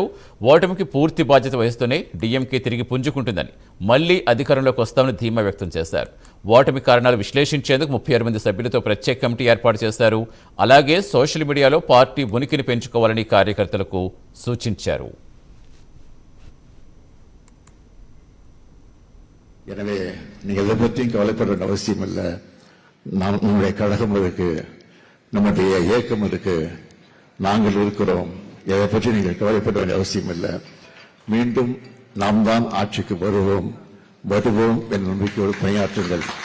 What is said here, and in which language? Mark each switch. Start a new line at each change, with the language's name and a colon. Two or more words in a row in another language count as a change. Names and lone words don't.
Telugu: ఓటమికి పూర్తి బాధ్యత వహిస్తూనే డీఎంకే తిరిగి పుంజుకుంటుందని, మళ్లీ అధికారంలోకి వస్తామని ధీమా వ్యక్తం చేశారు. ఓటమి కారణాలు విశ్లేషించేందుకు 36 మంది సభ్యులతో ప్రత్యేక కమిటీ ఏర్పాటు చేశారు. అలాగే
English: social media
Telugu: పార్టీ ఉనికిని పెంచుకోవాలని కార్యకర్తలకు సూచించారు.
Tamil: எனவே நீங்கள் எதை பற்றியும் கவலைப்பட வேண்டிய அவசியம் இல்லை. நம்முடைய கழகம் இருக்கு, நம்முடைய இயக்கம் இருக்கு, நாங்கள் இருக்கிறோம். எதை பற்றி நீங்கள் கவலைப்பட வேண்டிய அவசியம் இல்லை. மீண்டும் நாம் தான் ஆட்சிக்கு வருவோம் என்ற நம்பிக்கையோடு பணியாற்றுங்கள்.